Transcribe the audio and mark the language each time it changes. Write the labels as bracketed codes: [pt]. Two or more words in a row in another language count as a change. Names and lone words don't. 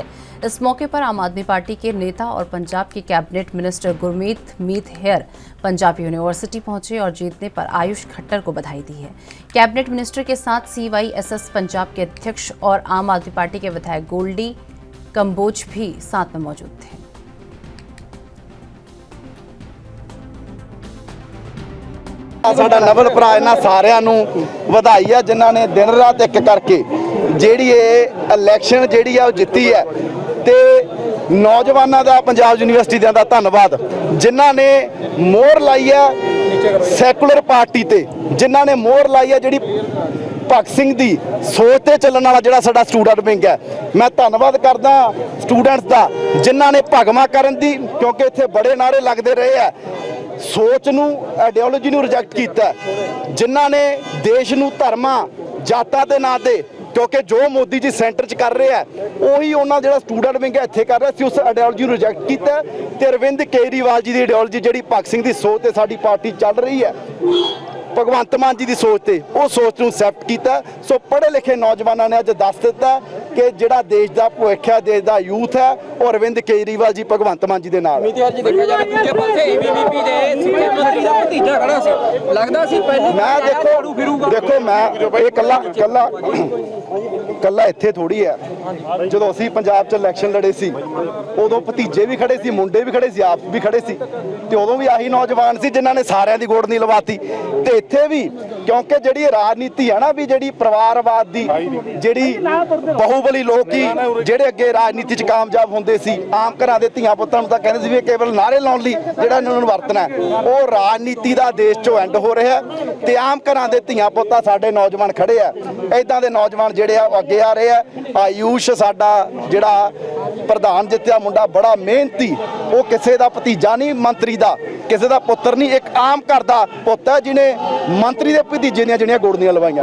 [hi] इस मौके पर आम आदमी पार्टी के नेता और पंजाब के [en] cabinet minister [hi] गुरमीत मीत हेयर पंजाब यूनिवर्सिटी पहुंचे और जीतने पर आयुष खट्टर को बधाई दी है। [en] cabinet minister [hi] के साथ CYSS पंजाब के अध्यक्ष और आम आदमी पार्टी के विधायक गोल्डी कंबोज भी साथ में मौजूद थे। [pa] ਸਾਡਾ ਨਵਲ ਭਰਾ ਇਨ੍ਹਾਂ ਸਾਰਿਆਂ ਨੂੰ ਵਧਾਈ ਆ ਜਿਨ੍ਹਾਂ ਨੇ ਦਿਨ ਰਾਤ ਇੱਕ ਕਰਕੇ ਜਿਹੜੀ ਇਹ ਇਲੈਕਸ਼ਨ ਜਿਹੜੀ ਆ ਉਹ ਜਿੱਤੀ ਹੈ ਤੇ ਨੌਜਵਾਨਾਂ ਦਾ ਪੰਜਾਬ ਯੂਨੀਵਰਸਿਟੀ ਦਾ ਧੰਨਵਾਦ ਜਿਨ੍ਹਾਂ ਨੇ ਮੋਹਰ ਲਾਈ ਹੈ [en] secular party [pa] ਤੇ ਜਿਨ੍ਹਾਂ ਨੇ ਮੋਹਰ ਲਾਈ ਹੈ ਜਿਹੜੀ ਭਗਤ ਸਿੰਘ ਦੀ ਸੋਚ ਤੇ ਚੱਲਣ ਵਾਲਾ ਜਿਹੜਾ ਸਾਡਾ [en] student wing [pa] ਹੈ। ਮੈਂ ਧੰਨਵਾਦ ਕਰਦਾ ਸਟੂਡੈਂਟਸ ਦਾ ਜਿਨ੍ਹਾਂ ਨੇ ਭਗਵਾ ਕਰਨ ਦੀ ਕਿਉਂਕਿ ਇੱਥੇ ਬੜੇ ਨਾਰੇ ਲੱਗਦੇ ਰਹੇ ਆ ਸੋਚ ਨੂੰ ਆਇਡੀਓਲੋਜੀ ਨੂੰ ਰਿਜੈਕਟ ਕੀਆ ਜਿਨ੍ਹਾਂ ਨੇ ਦੇਸ਼ ਨੂੰ ਧਰਮਾਂ ਜਾਤਾਂ ਦੇ ਨਾਂ ਤੇ ਕਿਉਂਕਿ ਜੋ ਮੋਦੀ ਜੀ ਸੈਂਟਰ ਚ ਕਰ ਰਹੇ ਹੈਂ ਉਹੀ ਉਨ੍ਹਾਂ ਜਿਹੜਾ [en] student wing [pa] ਇੱਥੇ ਕਰ ਰਿਹਾ ਸੀ ਉਸ ਆਇਡੀਓਲੋਜੀ ਨੂੰ ਰਿਜੈਕਟ ਕੀਆ ਤੇ ਅਰਵਿੰਦ ਕੇਜਰੀਵਾਲ ਜੀ ਦੀ ਆਇਡੀਓਲੋਜੀ ਜਿਹੜੀ ਭਗਤ ਸਿੰਘ ਦੀ ਸੋਚ ਤੇ ਸਾਡੀ ਪਾਰਟੀ ਚੱਲ ਰਹੀ ਹੈ ਭਗਵੰਤ ਮਾਨ ਜੀ ਕੀ ਸੋਚ ਤੇ ਵੋ ਸੋਚ ਨੂੰ ਐਕਸੈਪਟ ਕੀਆ। ਸੋ ਪੜ੍ਹੇ ਲਿਖੇ ਨੌਜਵਾਨੋਂ ਨੇ ਅੱਜ ਦੱਸ ਦਿੱਤਾ ਕਿ ਜਿਹੜਾ ਦੇਸ਼ ਕਾ ਭਵਿੱਖ ਹੈ ਦੇਸ਼ ਕਾ ਯੂਥ ਹੈ ਔਰ ਅਰਵਿੰਦ ਕੇਜਰੀਵਾਲ ਜੀ ਭਗਵੰਤ ਮਾਨ ਜੀ ਦੇ ਨਾਲ। ਮੈਂ ਦੇਖੋ ਮੈਂ ਕੱਲਾ ਇੱਥੇ ਥੋੜ੍ਹੀ ਹੈ ਜੋ ਅਸੀਂ ਪੰਜਾਬ ਚ ਇਲੈਕਸ਼ਨ ਲੜੇ ਸੀ ਉਦੋਂ ਭਤੀਜੇ ਭੀ ਖੜ੍ਹੇ ਸੀ ਮੁੰਡੇ ਭੀ ਖੜ੍ਹੇ ਸੀ ਆਪ ਭੀ ਖੜ੍ਹੇ ਸੀ ਤੇ ਉਦੋਂ ਭੀ ਆਹੀ ਨੌਜਵਾਨ ਸੀ ਜਿਨ੍ਹਾਂ ਨੇ ਸਾਰਿਆਂ ਦੀ ਗੋਡ ਨਹੀਂ ਲਵਾਤੀ ਤੇ ਇੱਥੇ ਭੀ ਕਿਉਂਕਿ ਜਿਹੜੀ ਰਾਜਨੀਤੀ ਹੈ ਨਾ ਭੀ ਜਿਹੜੀ ਪਰਿਵਾਰਵਾਦ ਦੀ ਜਿਹੜੀ ਬਾਹੂਬਲੀ ਲੋਗ ਹੀ ਜਿਹੜੇ ਅੱਗੇ ਰਾਜਨੀਤੀ ਚ ਕਾਮਯਾਬ ਹੁੰਦੇ ਸੀ ਆਮ ਘਰਾਂ ਦੇ ਧੀਆਂ ਪੁੱਤਾਂ ਨੂੰ ਤਾਂ ਕਹਿੰਦੇ ਸੀ ਭੀ ਕੇਵਲ ਨਾਅਰੇ ਲਾਉਣ ਲਈ ਜਿਹੜਾ ਇਨ੍ਹਾਂ ਨੂੰ ਵਰਤਣਾ ਹੈ ਉਹ ਰਾਜਨੀਤੀ ਦਾ ਦੇਸ਼ ਚੋਂ ਐਂਡ ਹੋ ਰਿਹਾ ਤੇ ਆਮ ਘਰਾਂ ਦੇ ਧੀਆਂ ਪੁੱਤਾਂ ਸਾਡੇ ਨੌਜਵਾਨ ਖੜੇ ਆ ਇਦਾਂ ਦੇ ਨੌਜਵਾਨ ਜਿਹੜੇ ਆ ਅੱਗੇ ਆ ਰਹੇ ਆ। ਆਯੂਸ਼ ਸਾਡਾ ਜਿਹੜਾ ਪ੍ਰਧਾਨ ਜਿੱਤਿਆ ਮੁੰਡਾ ਬੜਾ ਮਿਹਨਤੀ ਉਹ ਕਿਸੇ ਦਾ ਭਤੀਜਾ ਨਹੀਂ ਮੰਤਰੀ ਦਾ ਕਿਸੇ ਦਾ ਪੁੱਤਰ ਨਹੀਂ ਇੱਕ ਆਮ ਘਰ ਦਾ ਪੁੱਤ ਹੈ ਜਿਹਨੇ ਮੰਤਰੀ ਦੇ ਭਤੀਜੇ ਦੀਆਂ ਜਿਹੜੀਆਂ ਗੋੜਨੀਆਂ ਲਵਾਈਆਂ।